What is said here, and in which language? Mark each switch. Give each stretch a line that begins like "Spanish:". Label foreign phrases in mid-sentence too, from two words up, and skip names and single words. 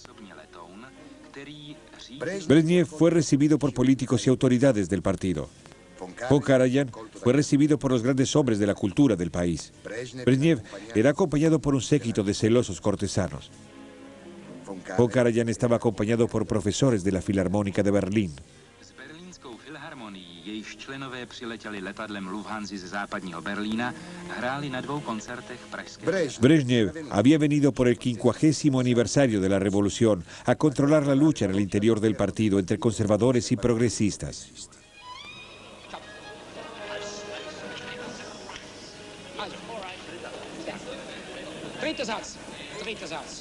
Spanish: Brezhnev fue recibido por políticos y autoridades del partido. Von Karajan fue recibido por los grandes hombres de la cultura del país. Brezhnev era acompañado por un séquito de celosos cortesanos. Von Karajan estaba acompañado por profesores de la Filarmónica de Berlín.
Czech: Jejichž členové přiletěli letadlem Lufthansa ze západního Berlína, hráli na dvou koncertech pražské.
Spanish: Brezhnev había venido por el 50º aniversario de la revolución a controlar la lucha en el interior del partido entre conservadores y progresistas.
German: Dritter Satz. geht das aus.